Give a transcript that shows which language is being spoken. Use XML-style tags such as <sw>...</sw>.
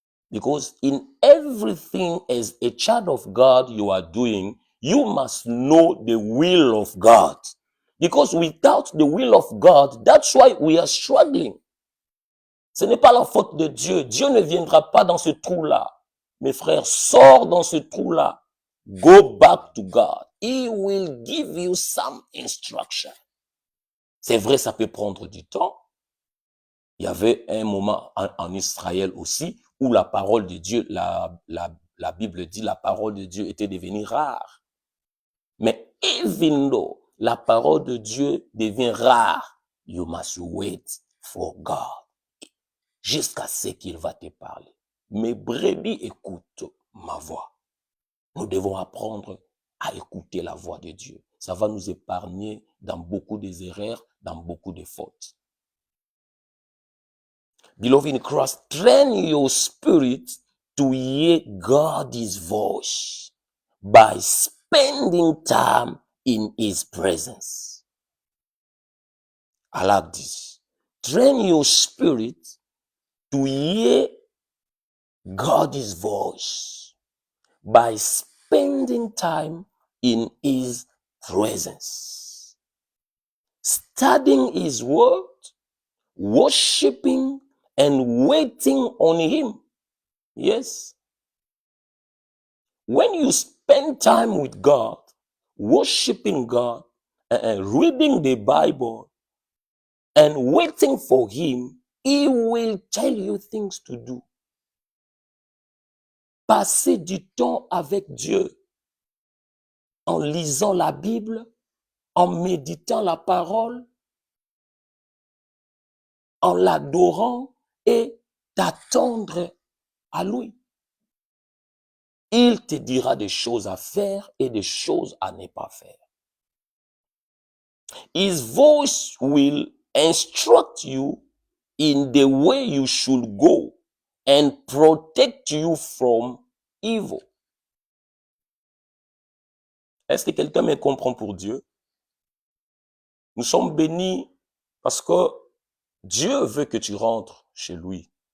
<en>Because in everything as a child of God you are doing, you must know the will of God. Because without the will of God, that's why we are struggling.</en> <fr>Ce n'est pas la faute de Dieu. Dieu ne viendra pas dans ce trou-là. Mes frères, sors dans ce trou-là.</fr> <en>Go back to God. He will give you some instruction.</en> <fr>C'est vrai, ça peut prendre du temps. Il y avait un moment en Israël aussi où la parole de Dieu, la Bible dit, la parole de Dieu était devenue rare. Mais</fr> <en>even though</en> <fr>la parole de Dieu devient rare,</fr> <en>you must wait for God</en> <fr>jusqu'à ce qu'il va te parler. Mes brebis écoutent ma voix. Nous devons apprendre à écouter la voix de Dieu. Ça va nous épargner dans beaucoup des erreurs, dans beaucoup de fautes.</fr> <en>Beloved in Christ, train your spirit to hear God's voice by spending time in His presence. I like this. Train your spirit to hear God's voice by spending time in His presence. Studying His word, worshiping and waiting on Him. Yes. When you spend time with God, worshiping God, reading the Bible, and waiting for Him, He will tell you things to do.</en> <fr>Passer du temps avec Dieu en lisant la Bible, en méditant la parole, en l'adorant et t'attendre à lui. Il te dira des choses à faire et des choses à ne pas faire.</fr> <en>His voice will instruct you in the way you should go and protect you from evil.</en> <fr>Est-ce que quelqu'un me comprend pour Dieu? Nous sommes bénis Parce que Dieu veut que tu rentres chez lui.</fr>